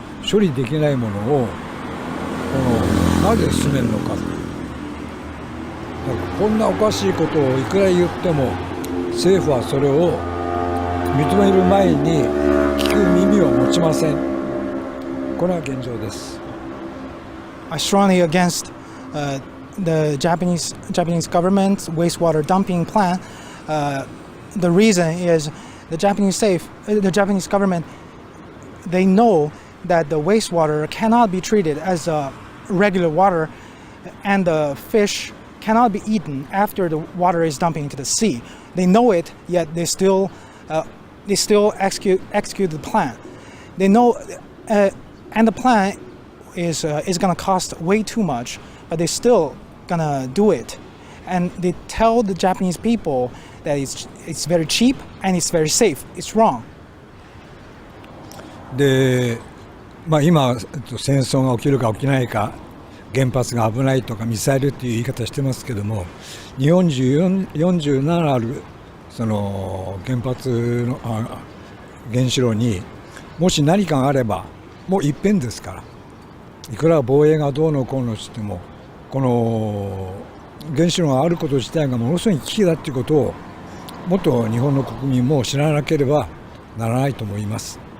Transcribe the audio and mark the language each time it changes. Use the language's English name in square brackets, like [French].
[Japanese] 処理できないものをなぜ進めるのか。だからこんなおかしいことをいくら言っても政府はそれを認める前に聞く耳を持ちません。これは現状です。 [English] I strongly against the Japanese government's wastewater dumping plan. The reason is the Japanese government, they know that the wastewater cannot be treated as regular water, and the fish cannot be eaten after the water is dumping into the sea. They know it, yet they still execute the plan. They know, and the plan is going to cost way too much, but they're still going to do it. And they tell the Japanese people that it's very cheap and it's very safe. It's wrong. [Japanese] で、今戦争が起きるか起きないか、原発が危ないとかミサイルっていう言い方してますけども、日本中47あるその原発の原子炉にもし何かがあればもう一遍ですから、いくら防衛がどうのこうのしてもこの原子炉があること自体がものすごい危機だっていうことをもっと日本の国民も知らなければならないと思います。